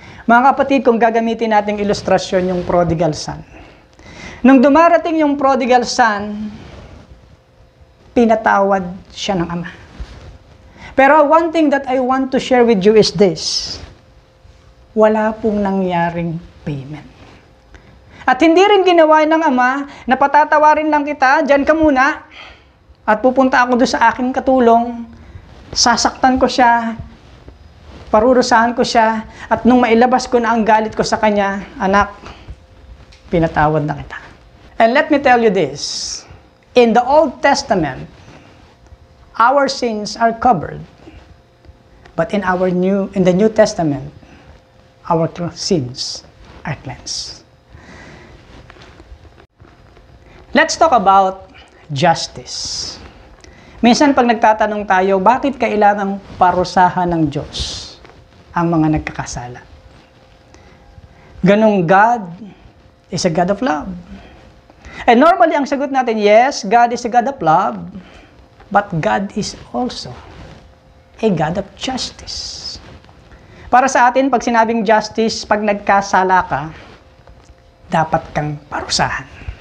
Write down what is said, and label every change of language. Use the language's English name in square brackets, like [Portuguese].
[Filipino] Mga kapatid, kung gagamitin nating ilustrasyon yung prodigal son. Nung dumarating yung prodigal son, pinatawad siya ng ama. [English] Pero one thing that I want to share with you is this. [Filipino] Wala pong nangyaring payment. At hindi rin ginawa ng ama na patatawarin lang kita, dyan ka muna, at pupunta ako doon sa aking katulong, sasaktan ko siya, parurusahan ko siya, at nung mailabas ko na ang galit ko sa kanya, anak, pinatawad na kita. [English] And let me tell you this, in the Old Testament, our sins are covered, but in the New Testament, our sins are cleansed. Let's talk about justice. [Filipino] Minsan pag nagtatanong tayo, bakit kailangang parusahan ng Diyos ang mga nagkakasala? [English] Ganong God is a God of love. And normally [Filipino] ang sagot natin, [English] yes, God is a God of love, but God is also a God of justice. [Filipino] Para sa atin, pag sinabing justice, pag nagkasala ka, dapat kang parusahan.